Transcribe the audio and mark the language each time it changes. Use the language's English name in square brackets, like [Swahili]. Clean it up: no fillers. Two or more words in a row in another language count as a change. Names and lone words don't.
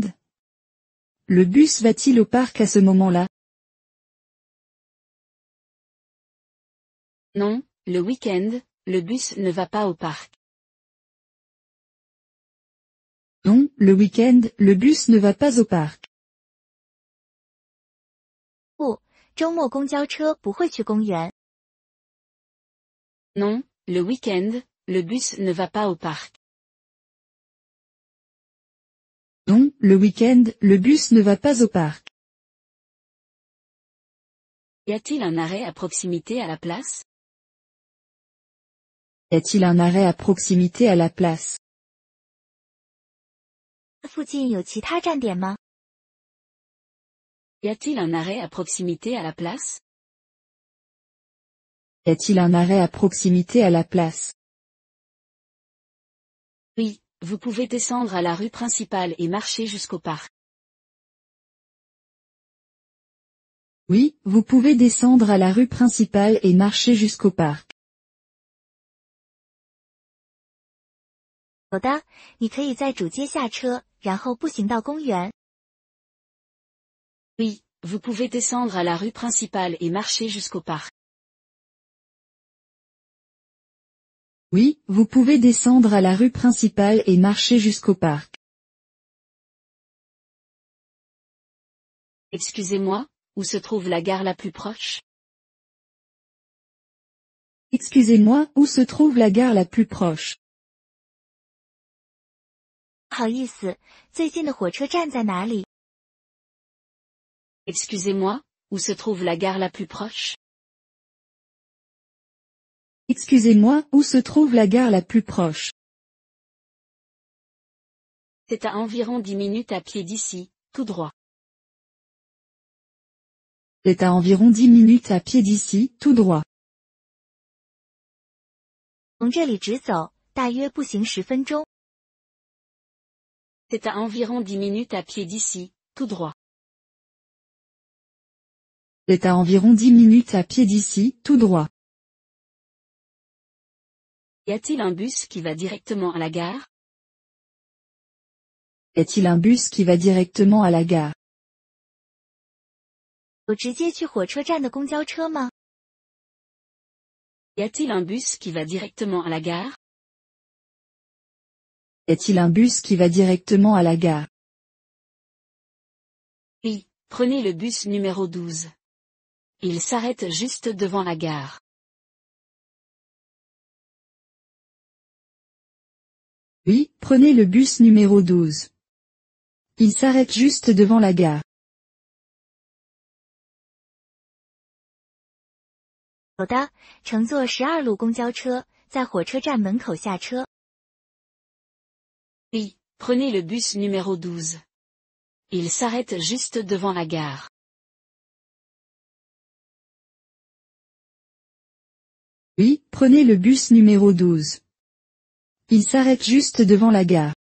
[French] Le bus va-t-il au parc à ce moment-là? Non, le week-end, le bus ne va pas au parc. Non, le week-end, le bus ne va pas au parc. [Chinese] 不，周末公交车不会去公园。 [French] Non, le week-end, le bus ne va pas au parc. Non, le week-end, le bus ne va pas au parc. Y a-t-il un arrêt à proximité à la place? Y a-t-il un arrêt à proximité à la place? [Chinese] 附近有其他站点吗？ [French] Y a-t-il un arrêt à proximité à la place? Y a-t-il un arrêt à proximité à la place? Oui, vous pouvez descendre à la rue principale et marcher jusqu'au parc. Oui, vous pouvez descendre à la rue principale et marcher jusqu'au parc. [Chinese] 有的，你可以在主街下车，然后步行到公园。 [French] Oui, vous pouvez descendre à la rue principale et marcher jusqu'au parc. Oui, vous pouvez descendre à la rue principale et marcher jusqu'au parc. Excusez-moi, où se trouve la gare la plus proche? Excusez-moi, où se trouve la gare la plus proche? [Chinese] 不好意思，最近的火车站在哪里？ [French] Excusez-moi, où se trouve la gare la plus proche? Excusez-moi, où se trouve la gare la plus proche? C'est à environ 10 minutes à pied d'ici, tout droit. C'est à environ 10 minutes à pied d'ici, tout droit. [Chinese] 从这里直走，大约步行10分钟。 [French] C'est à environ 10 minutes à pied d'ici, tout droit. C'est à environ 10 minutes à pied d'ici, tout droit. Y a-t-il un bus qui va directement à la gare? Est-il un bus qui va directement à la gare? [Chinese] 有直接去火车站的公交车吗？ [French] Y a-t-il un bus qui va directement à la gare? Est-il un bus qui va directement à la gare? Oui, prenez le bus numéro 12. Il s'arrête juste devant la gare. Oui, prenez le bus numéro 12. Il s'arrête juste devant la gare. [Chinese] 有的，乘坐12路公交车，在火车站门口下车。 [French] Oui, prenez le bus numéro 12. Il s'arrête juste devant la gare. Oui, prenez le bus numéro 12. Il s'arrête juste devant la gare.